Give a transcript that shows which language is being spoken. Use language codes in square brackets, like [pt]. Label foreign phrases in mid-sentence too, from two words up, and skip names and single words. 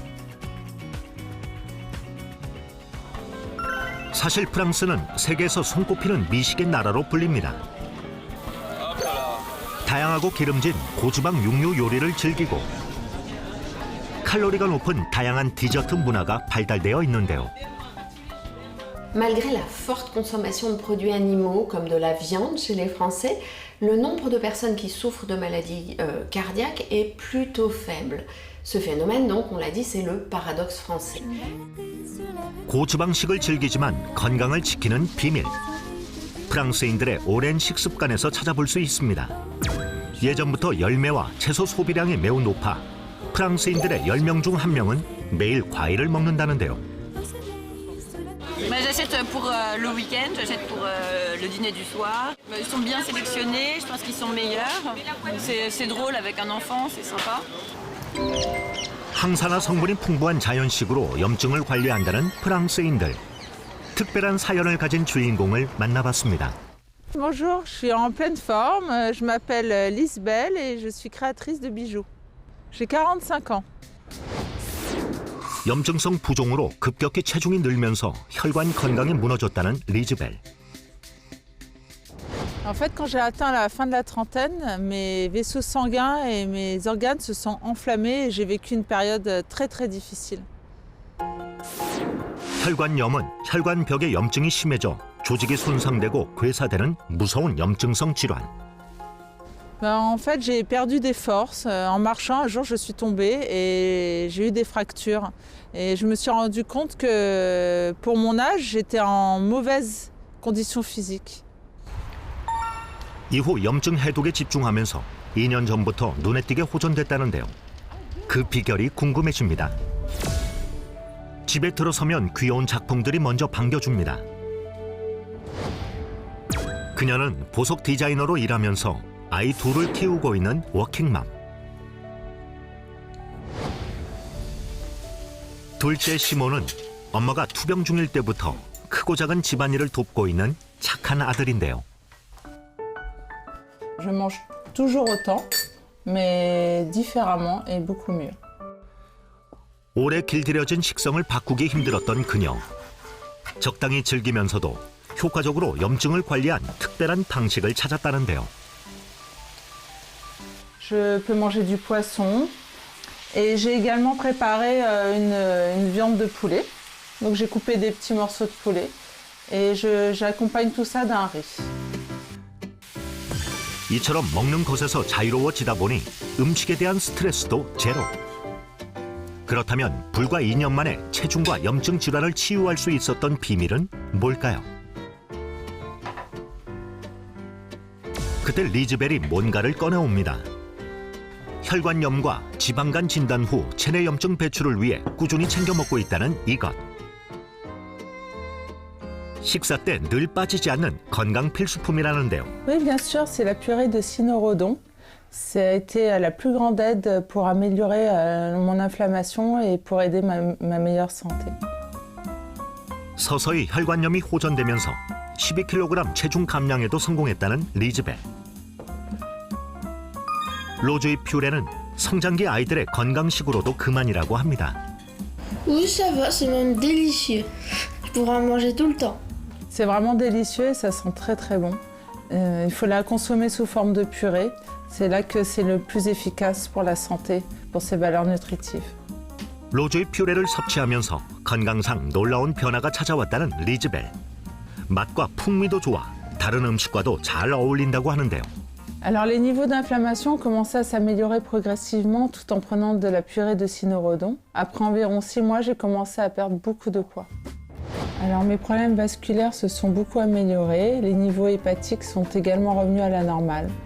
[ko] 사실 프랑스는 세계에서 손꼽히는 미식의 나라로 불립니다. 다양하고 기름진 고지방 육류 요리를 즐기고 칼로리가 높은 다양한 디저트 문화가 발달되어 있는데요. [fr] Malgré la forte consommation de produits animaux comme de la viande chez les Français, le nombre de personnes qui souffrent de maladies cardiaques est plutôt faible. Ce phénomène, donc, on l'a dit, c'est le paradoxe français. [ko] 고지방식을 즐기지만 건강을 지키는 비밀. 프랑스인들의 오랜 식습관에서 찾아볼 수 있습니다. 예전부터 열매와 채소 소비량이 매우 높아 프랑스인들의 10명 중 1명은 매일 과일을 먹는다는데요. [fr] J'achète pour le week-end, j'achète pour le dîner du soir. Ils sont bien sélectionnés, je pense qu'ils sont meilleurs. C'est drôle avec un enfant, c'est sympa. [ko] 항산화 성분이 풍부한 자연식으로 염증을 관리한다는 프랑스인들. 특별한 사연을 가진 주인공을 만나봤습니다. [fr] Bonjour, je suis en pleine forme. Je m'appelle Lisbelle et je suis créatrice de bijoux. J'ai 45 ans. [ko] 염증성 부종으로 급격히 체중이 늘면서 혈관 건강이 무너졌다는 리즈벨. [fr] En fait, quand j'ai atteint la fin de la trentaine, mes vaisseaux sanguins et mes organes se sont enflammés et j'ai vécu une période très très difficile. [ko] 혈관염은 혈관벽의 염증이 심해져 조직이 손상되고 괴사되는 무서운 염증성 질환. [fr] En fait, j'ai perdu des forces. En marchant, un jour, je suis tombée et j'ai eu des fractures. Et je me suis rendu compte que pour mon âge, j'étais en mauvaise condition physique. [ko] 이후 염증 해독에 집중하면서 2년 전부터 눈에 띄게 호전됐다는데요. 그 비결이 궁금해집니다. 집에 들어서면 귀여운 작품들이 먼저 반겨줍니다. 그녀는 보석 디자이너로 일하면서 아이 둘을 키우고 있는 워킹맘. 둘째 시몬은 엄마가 투병 중일 때부터 크고 작은 집안일을 돕고 있는 착한 아들인데요. [fr] Je mange toujours autant, mais différemment et beaucoup mieux. [ko] 오래 길들여진 식성을 바꾸기 힘들었던 그녀. 적당히 즐기면서도 효과적으로 염증을 관리한 특별한 방식을 찾았다는데요. [fr] Je peux manger du poisson et j'ai également préparé une viande de poulet. Donc j'ai coupé des petits morceaux de poulet et j'accompagne tout ça d'un riz. [ko] 이처럼 먹는 것에서 자유로워지다 보니 음식에 대한 스트레스도 제로. 그렇다면 불과 2년 만에 체중과 염증 질환을 치유할 수 있었던 비밀은 뭘까요? 그때 리즈벨이 뭔가를 꺼내옵니다. 혈관염과 지방간 진단 후 체내 염증 배출을 위해 꾸준히 챙겨 먹고 있다는 이것. 식사 때 늘 빠지지 않는 건강 필수품이라는데요. [fr] Oui, bien sûr, c'est la purée de cynorhodon. Ça a été la plus grande aide pour améliorer mon inflammation et pour aider ma meilleure santé. [ko] 서서히 혈관염이 호전되면서 12kg 체중 감량에도 성공했다는 리즈벨. 로즈잎 퓨레는 성장기 아이들의 건강식으로도 그만이라고 합니다. [fr] Oui, ça va, c'est même délicieux. Je pourrais en manger tout le temps. C'est vraiment délicieux et ça sent très très bon. Il faut la consommer sous forme de purée. C'est là que c'est le plus efficace pour la santé, pour ses valeurs nutritives. [ko] 로즈잎 퓨레를 섭취하면서 건강상 놀라운 변화가 찾아왔다는 리즈벨. 맛과 풍미도 좋아 다른 음식과도 잘 어울린다고 하는데요. [fr] Alors les niveaux d'inflammation ont commencé à s'améliorer progressivement tout en prenant de la purée de cynorhodon. Après environ 6 mois, j'ai commencé à perdre beaucoup de poids. Alors mes problèmes vasculaires se sont beaucoup améliorés. Les niveaux hépatiques sont également revenus à la normale.